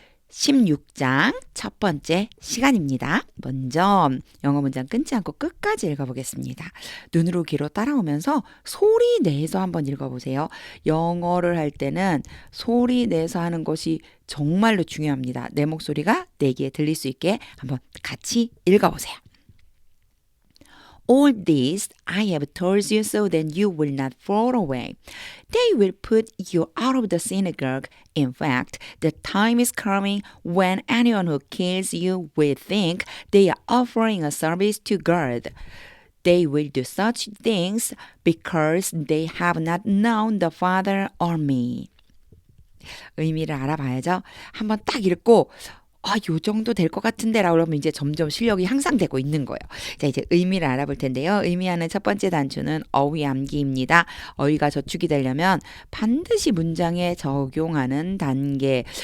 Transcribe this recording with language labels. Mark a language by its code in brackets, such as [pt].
[ko] 16장 첫 번째 시간입니다. 먼저 영어 문장 끊지 않고 끝까지 읽어보겠습니다. 눈으로 귀로 따라오면서 소리 내서 한번 읽어보세요. 영어를 할 때는 소리 내서 하는 것이 정말로 중요합니다. 내 목소리가 내 귀에 들릴 수 있게 한번 같이 읽어보세요. [en] All this I have told you so that you will not fall away. They will put you out of the synagogue. In fact, the time is coming when anyone who kills you will think they are offering a service to God. They will do such things because they have not known the Father or me. [ko] 의미를 알아봐야죠. 한번 딱 읽고 요 정도 될 것 같은데 라고 하면 이제 점점 실력이 향상되고 있는 거예요. 자, 이제 의미를 알아볼 텐데요. 의미하는 첫 번째 단추는 어휘 암기입니다. 어휘가 저축이 되려면 반드시 문장에 적용하는 단계.